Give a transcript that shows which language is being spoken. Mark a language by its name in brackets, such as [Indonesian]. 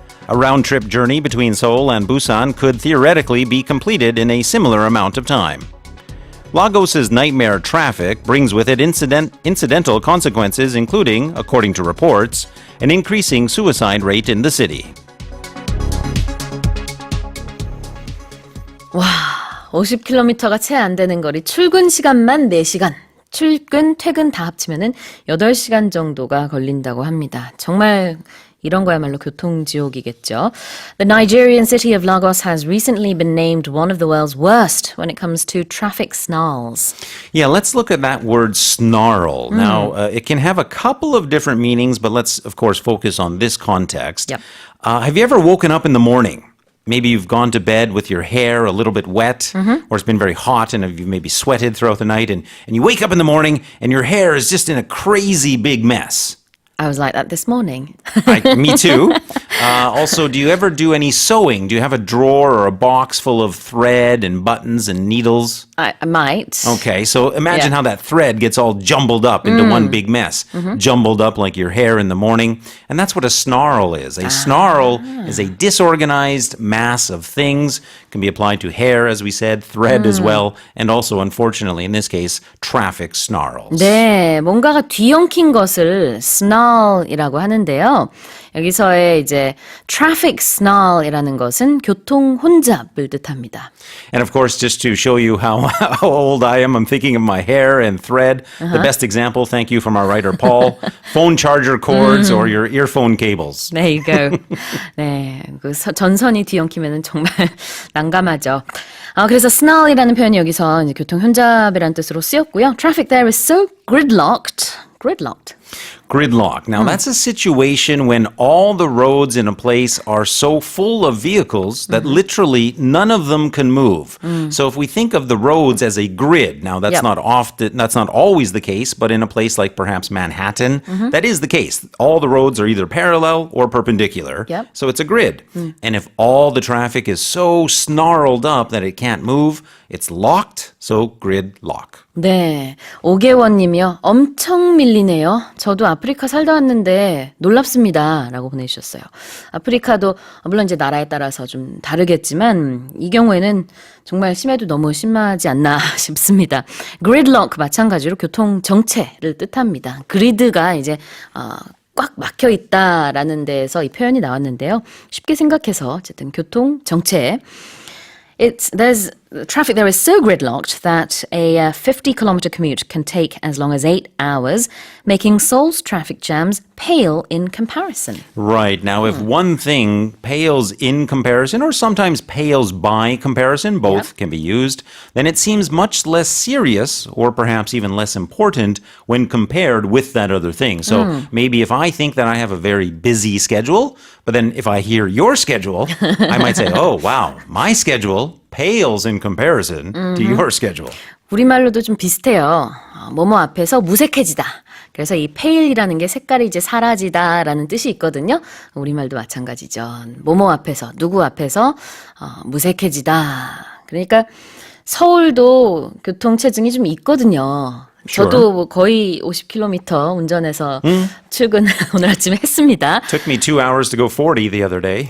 [English] A round-trip journey between Seoul and Busan could theoretically be completed in a similar amount of time. Lagos's nightmare traffic brings with it incidental consequences, including, according to reports, an increasing suicide rate in the city. [Korean] 와, 50km가 채 안 되는 거리, 출근 시간만 4시간, 출근, 퇴근 다 합치면은 8시간 정도가 걸린다고 합니다. 정말 이런 거야말로 교통지옥이겠죠. [English] The Nigerian city of Lagos has recently been named one of the world's worst when it comes to traffic snarls. Yeah, let's look at that word snarl. Now, it can have a couple of different meanings, but let's, of course, focus on this context. Yep. Have you ever woken up in the morning? Maybe you've gone to bed with your hair a little bit wet, or it's been very hot and you've maybe sweated throughout the night, and you wake up in the morning and your hair is just in a crazy big mess. I was like that this morning. Me too. Also, do you ever do any sewing? Do you have a drawer or a box full of thread and buttons and needles? I might. Okay, so imagine Yeah. how that thread gets all jumbled up into one big mess. Jumbled up like your hair in the morning. And that's what a snarl is. A snarl is a disorganized mass of things. Can be applied to hair, as we said, thread as well, and also, unfortunately, in this case, traffic snarls. [Korean] 네, 뭔가가 뒤엉킨 것을 snarl이라고 하는데요. 여기서의 이제 traffic snarl이라는 것은 교통 혼잡을 뜻합니다. [English] And of course, just to show you how old I am, I'm thinking of my hair and thread. The best example, thank you from our writer Paul, phone charger cords or your earphone cables. There you go. [Korean] 네, 그 전선이 뒤엉키면은 정말 난감하죠. 그래서 snarl이라는 표현이 여기서 이제 교통 혼잡이라는 뜻으로 쓰였고요. [English] Traffic there is so gridlocked. Gridlock. Now, that's a situation when all the roads in a place are so full of vehicles that literally none of them can move. So if we think of the roads as a grid, now that's Yep. that's not always the case, but in a place like perhaps Manhattan, that is the case. All the roads are either parallel or perpendicular. Yep. So it's a grid. And if all the traffic is so snarled up that it can't move, it's locked, so gridlock. [Korean] 네, 오계원 님이요. 엄청 밀리네요. 저도 아프리카 살다 왔는데 놀랍습니다. 라고 보내주셨어요. 아프리카도 물론 이제 나라에 따라서 좀 다르겠지만 이 경우에는 정말 심해도 너무 심하지 않나 싶습니다. gridlock 마찬가지로 교통 정체를 뜻합니다. 그리드가 이제 꽉 막혀 있다라는 데에서 이 표현이 나왔는데요. 쉽게 생각해서 어쨌든 교통 정체. [English] There's the traffic there is so gridlocked that a 50-kilometer commute can take as long as 8 hours, making Seoul's traffic jams pale in comparison. Right. Now, if one thing pales in comparison, or sometimes pales by comparison, both can be used, then it seems much less serious, or perhaps even less important, when compared with that other thing. So maybe if I think that I have a very busy schedule, but then if I hear your schedule, I might say, oh, wow, my schedule pales in comparison to your schedule. [Korean] 우리말로도 좀 비슷해요. 뭐뭐 앞에서 무색해지다. 그래서 이 pale이라는 게 색깔이 이제 사라지다라는 뜻이 있거든요. 우리말도 마찬가지죠. 뭐뭐 앞에서, 누구 앞에서 무색해지다. 그러니까 서울도 교통체증이 좀 있거든요. 저도 뭐 거의 50km 운전해서 출근을 오늘 아침에 했습니다. [English] Took me 2 hours to go 40 the other day.